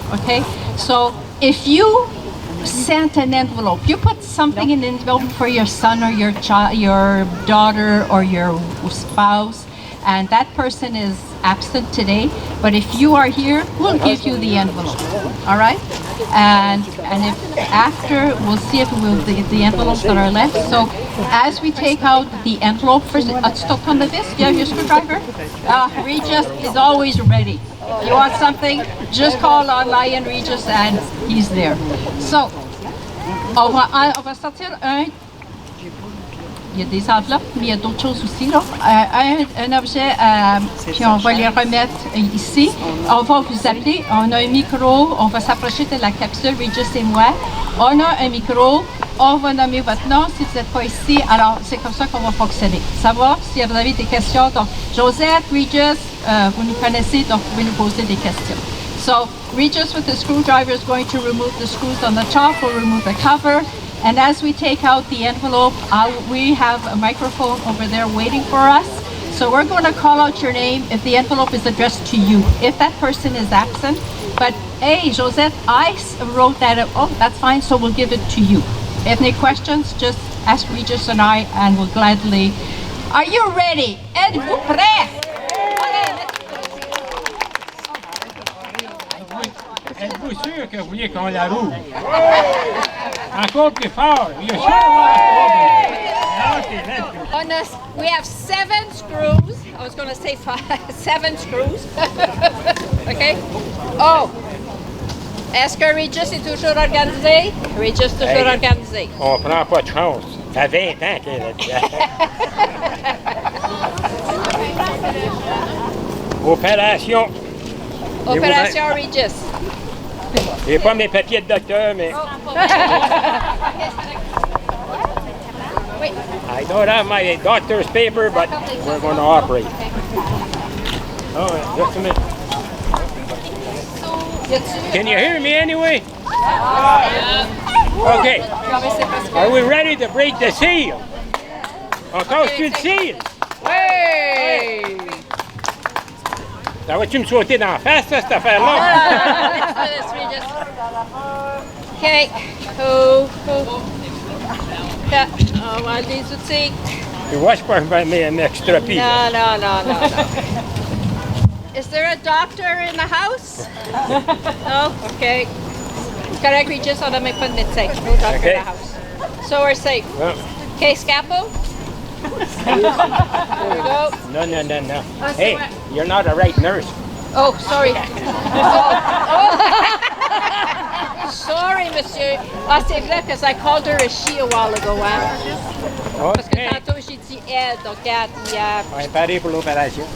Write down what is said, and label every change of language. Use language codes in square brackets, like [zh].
[en] Okay? So, if you sent an envelope, you put something in the envelope for your son or your child, your daughter or your spouse, and that person is absent today, but if you are here, we'll give you the envelope, all right? And if after, we'll see if we'll the envelopes that are left. So as we take out the envelope, first, stop on the disc, you have your screwdriver? Regis is always ready. If you want something, just call on Lion Regis and he's there. [fr] So, on va sortir un. Il y a des enveloppes, mais il y a d'autres choses aussi, là. Un objet, puis on va les remettre ici. On va vous appeler, on a un micro, on va s'approcher de la capsule, Regis et moi. On a un micro, on va nommer votre nom si vous n'êtes pas ici. Alors, c'est comme ça qu'on va fonctionner. Savoir si vous avez des questions. Donc, Josette, Regis, vous nous connaissez, donc vous pouvez nous poser des questions. [en] So, Regis with the screwdriver is going to remove the screws on the top, we'll remove the cover. And as we take out the envelope, we have a microphone over there waiting for us. So we're going to call out your name if the envelope is addressed to you. If that person is absent, but hey, Josette, I wrote that, oh, that's fine, so we'll give it to you. If any questions, just ask Regis and I, and we'll gladly. Are you ready? [fr] Êtes-vous prêts? Êtes-vous sûr que vous voulez qu'on la roule? Encore plus fort. [en] You're sure? We have 7 screws. I was going to say 7 screws. OK? Oh! [fr] Est-ce que Regis est toujours organisé? Regis toujours organisé. On prend pas de chance. Ça fait 20 ans qu'elle est là. Opération. Opération Regis. J'ai pas mes papiers de docteur, mais... [en] I don't have my doctor's paper, but we're going to operate. Oh, just a minute. Can you hear me anyway? Okay. Are we ready to break the seal? [fr] On casse-tu le seal? Hey! Ça va-tu me sauter dans la face, ça, cette affaire-là? [en] Let's do this, Regis. Okay. Oh. [fr] On va des outils. Tu vois, je peux m'extropie. [en] No. Is there a doctor in the house? No? Okay. [fr] Correct, Regis, on n'a même pas de médecin. [en] No doctor in the house. So we're safe. Well. Okay, scalpel. There we go. No. Hey, you're not a right nurse. Oh, sorry. Sorry, monsieur. [fr] Ah, c'est vrai, [en] because I called her a she a while ago, hein? [fr] Parce que tantôt, j'ai dit elle, donc regarde, il y a... On est paré pour l'opération.